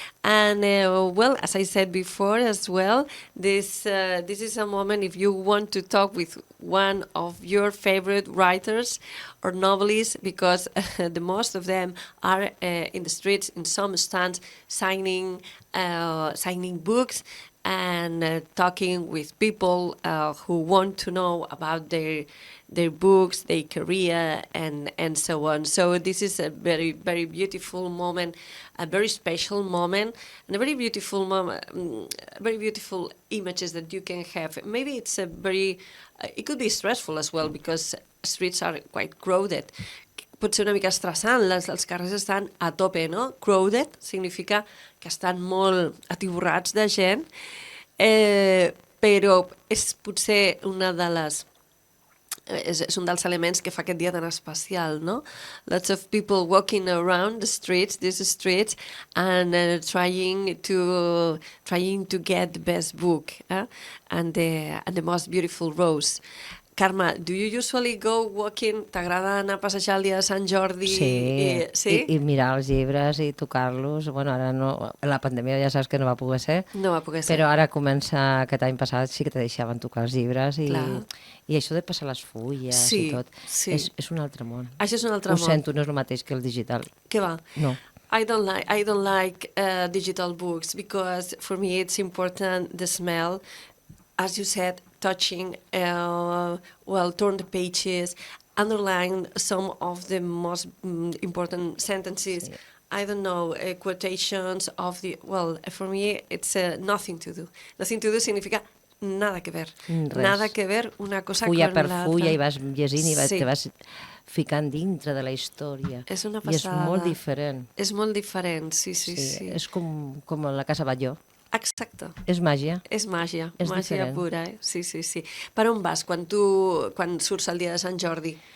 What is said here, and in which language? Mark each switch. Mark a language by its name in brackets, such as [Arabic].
[English] And as I said before as well, this is a moment if you want to talk with one of your favorite writers or novelists, because the most of them are in the streets, in some stands, signing books and talking with people who want to know about their books, their career, and so on. So this is a very, very beautiful moment, a very special moment, and a very beautiful moment, very beautiful images that you can have. Maybe it's it could be stressful as well because streets are quite crowded. [Catalan] Pot ser una mica estressant, els carrers estan a tope, no? Crowded significa que estan molt atiborrats de gent, però és potser és un dels elements que fa aquest dia tan especial, no? [English] Lots of people walking around these streets, and trying to get the best book and the most beautiful rose. Carme, do you usually go walking? [Catalan] T'agrada anar a passejar el dia de Sant Jordi? Sí, i mirar els llibres i tocar-los. Bueno, ara no, la pandèmia ja saps que no va poder ser. No va poder ser. Però ara comença, aquest any passat sí que te deixaven tocar els llibres i això de passar les fulles i tot, és un altre món. Això és un altre món. Ho sento, no és el mateix que el digital. Què va? No. [English] I don't like digital books because for me it's important the smell, as you said, touching, turn the pages, underline some of the most important sentences. Sí. I don't know, quotations of for me it's nothing to do. Nothing to do [Spanish] significa nada que ver. [Catalan] Res. [Spanish] Nada que ver una cosa [Catalan] fulla con l'altra. Per fulla i vas llegint i te vas ficant dintre de la història. És una passada. I és molt diferent. És molt diferent, sí. És com la Casa Batlló. Exacte. És màgia. És màgia, és màgia diferent. pura, Sí. Per on vas quan surts el dia de Sant Jordi?